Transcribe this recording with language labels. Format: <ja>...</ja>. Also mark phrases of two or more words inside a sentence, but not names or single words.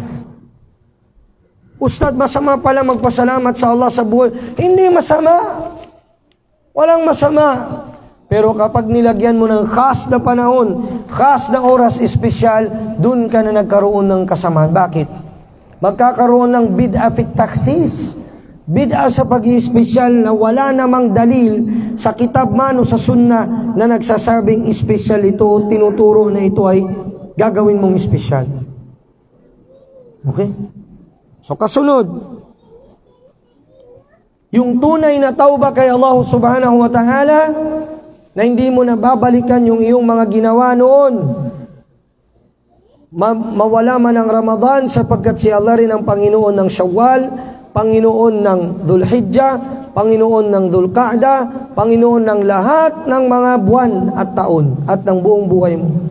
<tl>Ustad, masama pala magpasalamat sa Allah sa buhay. Hindi masama. Walang masama. Pero kapag nilagyan mo ng khas na panahon, khas na oras, espesyal, dun ka na nagkaroon ng kasamaan. Bakit? Magkakaroon ng</tl> <ar>بدعة في التخصيص.</ar> <tl>Bid'a sa pag-i-espesyal na wala namang dalil sa kitab man o sa sunnah na nagsasabing espesyal ito o tinuturo na ito ay gagawin mong espesyal. Okay? So kasunod, yung tunay na tauba kay Allah</tl> <ar>سبحانه وتعالى,</ar> <tl>na hindi mo na babalikan yung iyong mga ginawa noon. Mawala man ang Ramadan sapagkat si Allah rin ang Panginoon ng Shawwal, Panginoon ng Dhul-Hijjah, Panginoon ng Dhul-Qa'dah, Panginoon ng lahat ng mga buwan at taon at ng buong buhay mo.</tl>